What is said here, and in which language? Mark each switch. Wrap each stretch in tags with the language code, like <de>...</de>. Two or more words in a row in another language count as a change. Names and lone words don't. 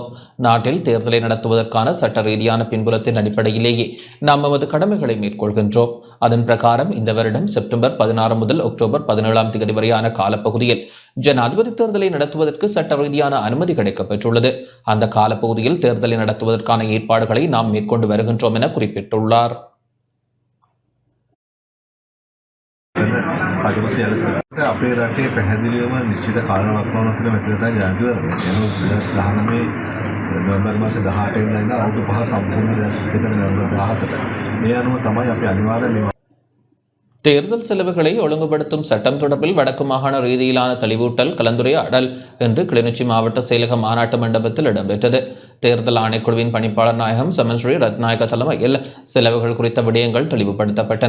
<ta>நாட்டில் தேர்தலை நடத்துவதற்கான சட்ட ரீதியான பின்புலத்தின் அடிப்படையிலேயே நாம் நமது கடமைகளை மேற்கொள்கின்றோம். அதன் பிரகாரம் இந்த வருடம் செப்டம்பர் 16 முதல் அக்டோபர் 17ஆம் தேதி வரையான காலப்பகுதியில் ஜனாதிபதி தேர்தலை நடத்துவதற்கு சட்ட ரீதியான அனுமதி கிடைக்கப்பெற்றுள்ளது. அந்த காலப்பகுதியில் தேர்தலை நடத்துவதற்கான ஏற்பாடுகளை நாம் மேற்கொண்டு வருகின்றோம் என குறிப்பிட்டுள்ளார்.</ta> <si>අපේ රටේ පැහැදිලිවම නිශ්චිත කාලවකවානුවක් තුළ මෙතනට ජාතිවරණය එනවා 2019 නොවැම්බර් මාසේ 18 වෙනිදා ඉඳන් අවුරුදු 5 සම්පූර්ණ 2020 නොවැම්බර් 17ට මේ අනුව තමයි අපි අනිවාර්යයෙන්ම</si> <ta>தேர்தல் செலவுகளை ஒழுங்குபடுத்தும் சட்டம் தொடர்பில் வடக்கு மாகாண ரீதியிலான தெளிவூட்டல் கலந்துரையாடல் இன்று கிளிநொச்சி மாவட்ட செயலக மாநாட்டு மண்டபத்தில் இடம்பெற்றது. தேர்தல் ஆணைக்குழுவின் பணிப்பாளர் நாயகம் சமன் ஸ்ரீ ரத்நாயக்க தலைமையில் செலவுகள் குறித்த விடயங்கள் தெளிவுபடுத்தப்பட்டன.</ta>